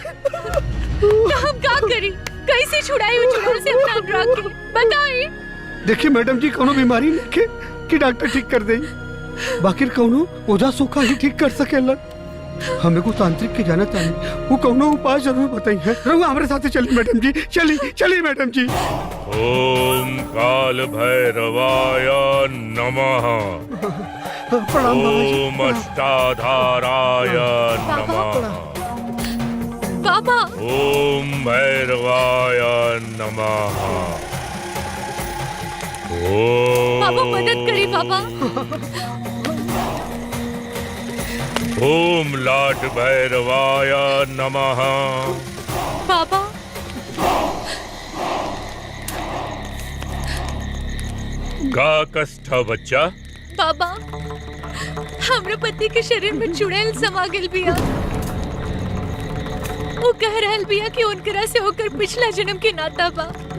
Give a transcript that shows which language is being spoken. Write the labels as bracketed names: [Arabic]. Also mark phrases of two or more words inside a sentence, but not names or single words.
[Bhojpuri] तो हम क्या करी कैसे छुड़ाई वो चुड़ैल से अपना अनुराग के बताइए। देखिए मैडम जी कोनो बीमारी नहीं के कि डॉक्टर ठीक कर दे बाकी कोनो ओझा सूखा ही ठीक कर सकेला हमें को तांत्रिक के जाना चाहिए वो कोनो उपाय जरूर बताइए रहुआ हमारे साथ चली मैडम जी चली चली मैडम जी [Sanskrit] ओम काल भैरवाय नमः [Bhojpuri] प्रणाम बाबा जी [Sanskrit] ओम अष्टाधाराय नमः [Bhojpuri] वाह बाबा [Sanskrit] ओम भैरवाय नमः। [Bhojpuri] बाबा मदद करी बाबा। [Sanskrit] ओम लाट भैरवाय नमः। [Bhojpuri] बाबा का कष्ट बच्चा? बाबा हमरे पति के शरीर में चुड़ैल समा गेल बिया। वो कह रहल बिया कि उनकरा से होकर पिछला जन्म के नाता बा।